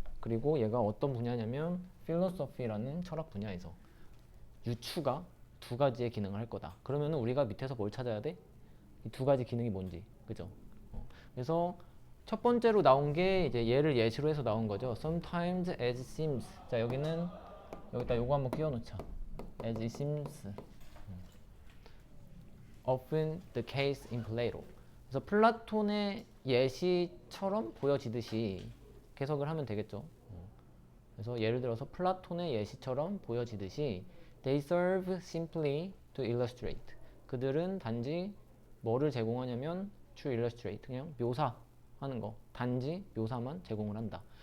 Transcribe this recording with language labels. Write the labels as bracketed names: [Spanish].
[Korean] 그리고 얘가 어떤 분야냐면 필로소피라는 철학 분야에서 유추가 두 가지의 기능을 할 거다. 그러면 우리가 밑에서 뭘 찾아야 돼? 이 두 가지 기능이 뭔지, 그죠? 그래서 첫 번째로 나온 게 이제 얘를 예시로 해서 나온 거죠. [English] Sometimes as seems. [Korean] 자 여기는 여기다 요거 한번 끼워놓자. [English] As it seems often the case in Plato. [Korean] 그래서 플라톤의 예시처럼 보여지듯이 해석을 하면 되겠죠. 그래서 예를 들어서 플라톤의 예시처럼 보여지듯이 [English] they serve simply to illustrate. [Korean] 그들은 단지 뭐를 제공하냐면 [English] to illustrate, [Korean] 그냥 묘사하는 거, 단지 묘사만 제공을 한다.